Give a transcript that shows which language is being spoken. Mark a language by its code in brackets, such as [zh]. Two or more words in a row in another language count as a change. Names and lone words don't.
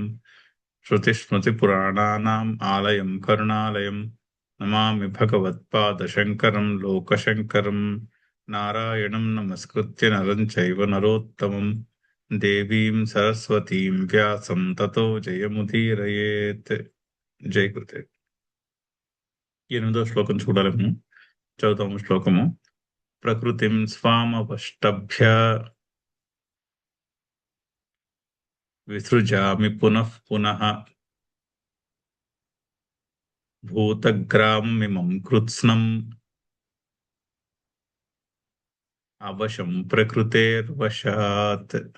[sa] श्रुतिस्मृतिपुराणानाम् आलयं करुणालयं नमामि भगवत्पादशङ्करं लोकशङ्करं। नारायणं नमस्कृत्य नरं चैव नरोत्तमं देवीं सरस्वतीं व्यासं ततो जयमुदीरयेत्। [te] జై గురుదేవ్. 8వ శ్లోకం చూడాలము. చదువుతాము శ్లోకము. [sa] ప్రకృతిం స్వామవష్టభ్య విసృజామి పునః పునః భూతగ్రామమిమం కృత్స్నం అవశం ప్రకృతేర్వశాత్.